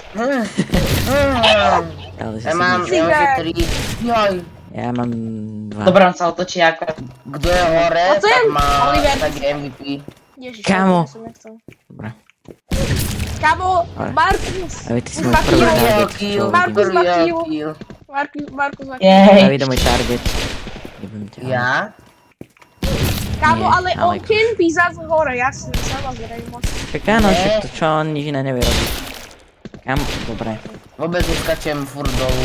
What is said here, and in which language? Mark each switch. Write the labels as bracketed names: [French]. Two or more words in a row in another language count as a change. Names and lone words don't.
[Slovak] Ale si Ja mám si ešte 3. Joj. Ja mám 2. Dobre, on sa otočí akorát. Kto je hore, A to je tak má Oliver. tak je MVP. Ježiš, Kámo. ja som nechcel. Dobre. Kámo, Ale- Markus. Ale ty si Už môj má prvý kill. target. Kill, čo Markus vidím. má prvý kill. kill. Markus má Jej. David je môj target. Jebem ťa. Ja? Kámo, Nie, ale on Alex. kempí zase hore, jasne, samozrejme. Však áno, Nie. však to čo on nič iné nevie robiť. Dobre. Vôbec neskačem furt dolu.